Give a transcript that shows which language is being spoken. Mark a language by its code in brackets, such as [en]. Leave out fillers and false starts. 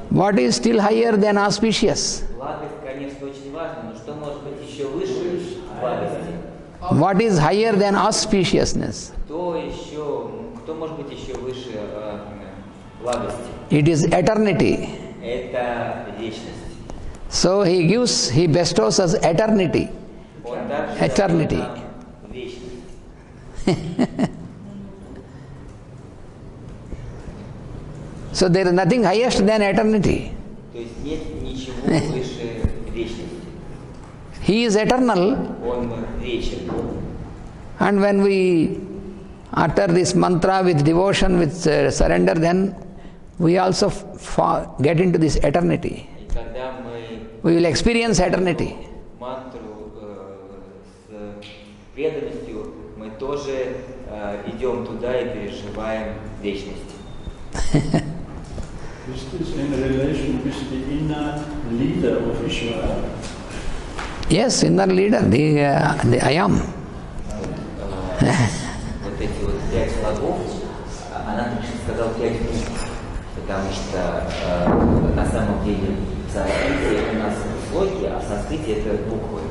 [en] What is still higher than auspicious? [ru] Благость, конечно, очень важна, но что может быть еще выше благости? [en] What is higher than auspiciousness? [ru] Кто может быть еще выше благости? [en] It is eternity. [ru] Это вечность. [en] So he bestows us eternity. [ru] Он также [en] Eternity. [ru] дает нам вечность. [en] So there is nothing highest than eternity. [ru] То есть нет ничего выше вечности. [en] He is eternal, [ru] Он вечен. [en] and when we utter this mantra with devotion, with surrender, then we also get into this eternity. [ru] И когда мы [en] We will experience eternity. [ru] мантру с преданностью, мы тоже идем туда и переживаем вечность. [en] Is this in relation with the inner leader of Ishvara? Yes, inner leader, the I am. [ru] Вот эти вот 5 слогов, она сказала 5 букв, потому что на самом деле в санскрите это у нас слоги, а в санскрите это буквы.